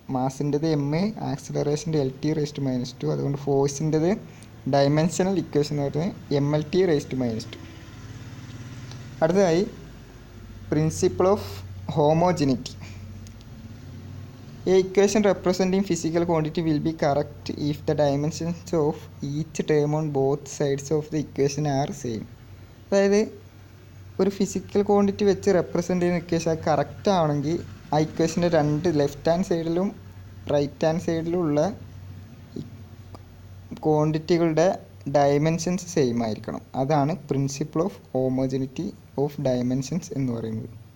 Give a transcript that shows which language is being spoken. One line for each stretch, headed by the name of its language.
Malayalam: മാസിൻ്റെത് M, ആക്സിലറേഷൻ്റെ L⁻⁻². അതുകൊണ്ട് ഫോഴ്സിൻ്റെത് dimensional equation എന്ന് പറയുന്നത് ML⁻². അടുത്തതായി principle of ഹോമോജെനിറ്റി.
English: A equation representing physical quantity will be correct if the dimensions of each term on both sides of the equation are same.
Malayalam: അതായത് ഒരു physical quantity വെച്ച് represent ചെയ്യുന്ന equation correct ആണെങ്കിൽ ആ ഇക്വേഷൻ്റെ രണ്ട് ലെഫ്റ്റ് ഹാൻഡ് സൈഡിലും right hand സൈഡിലുള്ള ക്വാണ്ടിറ്റികളുടെ dimensions same ആയിരിക്കണം. അതാണ് principle of homogeneity of dimensions എന്ന് പറയുന്നത്.